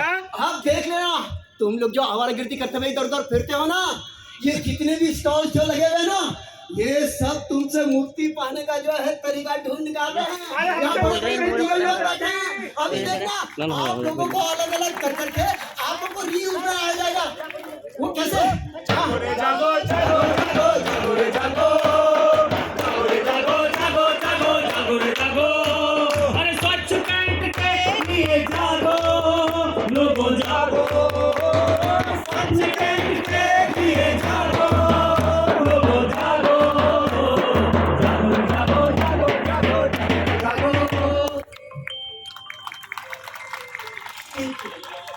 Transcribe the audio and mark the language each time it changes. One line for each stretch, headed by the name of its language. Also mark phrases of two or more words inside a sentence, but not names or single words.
Hindi: आप देख लेना, तुम लोग जो आवारागर्दी करते हुए इधर उधर फिरते हो ना, ये जितने भी स्टॉल जो लगे हुए ना, ये सब तुमसे मुक्ति पाने का जो है तरीका ढूंढ निकाल रहे हैं। यहाँ पर लोग बैठे हैं। अभी देखना आप लोगों को अलग अलग कर करके आप लोगों को रीयूज में आ जाएगा। वो कैसे? जागो जागो जागो जागो रे जागो, जागो रे जागो जागो जागो जागो रे जागो। अरे स्वच्छ कैंट के लिए जागो, लोगों जागो, स्वच्छ कैंट के लिए जागो, लोगों जागो, जागो रे जागो जागो जागो जागो जागो।